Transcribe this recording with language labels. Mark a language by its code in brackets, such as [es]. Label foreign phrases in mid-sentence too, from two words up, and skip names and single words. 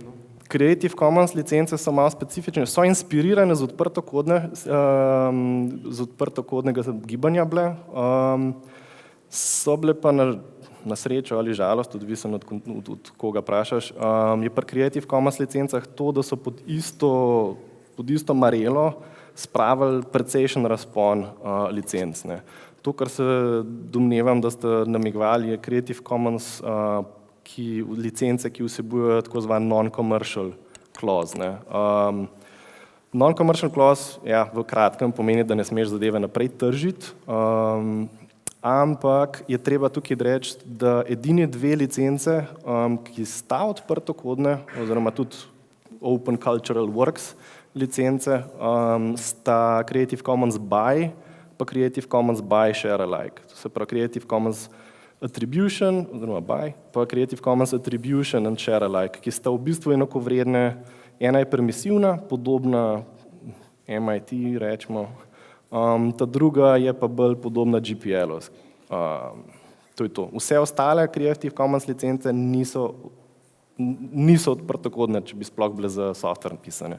[sl] Creative Commons licence so malo specifične, so inspirirane z odprtokodnega gibanja bile, so bile pa na srečo ali žalost, odvisen od koga vprašaš, je pri Creative Commons licencah to, da so pod isto marelo spravili precejšen razpon licenc. To, kar se domnevam, da ste namigovali, je Creative Commons licence, ki vsebujejo tako zvan [en] non-commercial clause. Non-commercial clause, [sl] ja, v kratkem pomeni, da ne smeš zadeve naprej tržiti, ampak je treba tukaj reči, da edini dve licence, ki sta odprtokodne, oziroma tudi Open Cultural Works licence, sta Creative Commons by pa Creative Commons by Share Alike. To se pravi Creative Commons Attribution, oziroma by, pa Creative Commons Attribution and Share Alike, ki sta v bistvu enakovredne. Ena je permisivna, podobna MIT, rečemo, ta druga je pa bolj podobna GPL-u. To je to. Vse ostale Creative Commons licence niso odprtokodne, če bi sploh bile za software pisane.